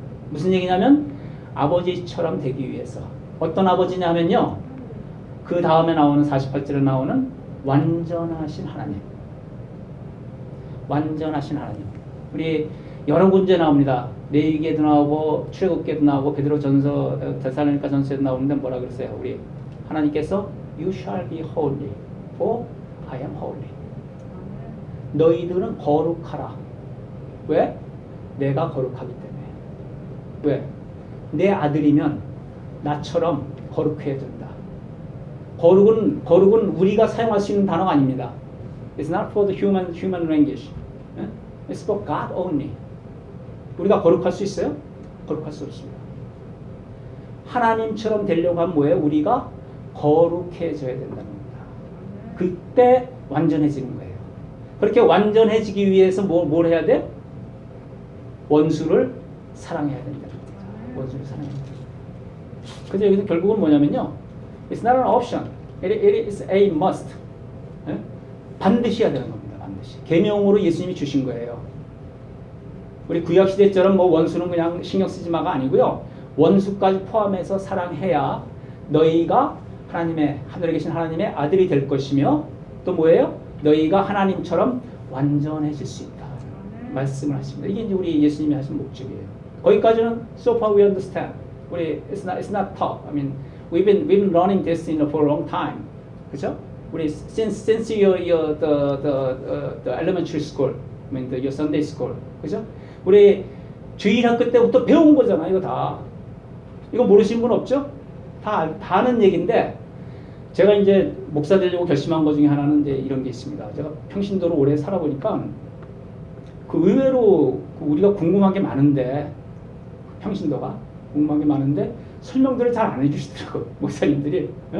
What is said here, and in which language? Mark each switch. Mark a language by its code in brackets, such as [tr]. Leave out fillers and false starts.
[ko] 무슨 얘기냐면 아버지처럼 되기 위해서. 어떤 아버지냐면요. 그 다음에 나오는 48절에 나오는 완전하신 하나님. 완전하신 하나님. 우리 여러 군데 나옵니다. 레위기에도 나오고 출애굽기에도 나오고 베드로전서, 데살로니가 전서에도 나오는데 뭐라 그랬어요? 우리 하나님께서 [en] You shall be holy, for I am holy. [ko] 너희들은 거룩하라. 왜? 내가 거룩하기 때문에. 왜? 내 아들이면 나처럼 거룩해야 된다. 거룩은 우리가 사용할 수 있는 단어가 아닙니다. [en] It's not for the human language. It's for God only. [ko] 우리가 거룩할 수 있어요? 거룩할 수 없습니다. 하나님처럼 되려고 하면 뭐예요? 우리가 거룩해져야 된다는 겁니다. 그때 완전해지는 거예요. 그렇게 완전해지기 위해서 뭘 해야 돼? 원수를 사랑해야 된다는 겁니다. 원수를 사랑해야 된다. 그래서 여기서 결국은 뭐냐면요. [en] It's not an option. It is a must. [ko] 반드시 해야 되는 겁니다. 반드시. 계명으로 예수님이 주신 거예요. 우리 구약시대처럼 뭐 원수는 그냥 신경 쓰지 마가 아니고요. 원수까지 포함해서 사랑해야 너희가 하늘에 계신 하나님의 아들이 될 것이며 또 뭐예요? 너희가 하나님처럼 완전해질 수 있다. 말씀을 하십니다. 이게 이제 우리 예수님이 하신 목적이에요. 거기까지는 [en] so far we understand. [ko] 우리 [en] it's not tough. I mean we've been learning this for a long time. [ko] 그렇죠? 우리 [en] since your the elementary school, I mean your Sunday school. [ko] 그렇죠? 우리 주일학교 때부터 배운 거잖아. 이거 다. 이거 모르시는 분 없죠? 다 아는 얘기인데 제가 이제 목사 되려고 결심한 것 중에 하나는 이제 이런 게 있습니다. 제가 평신도로 오래 살아보니까 그 의외로 우리가 궁금한 게 많은데 평신도가 궁금한 게 많은데 설명들을 잘 안 해주시더라고요. 목사님들이.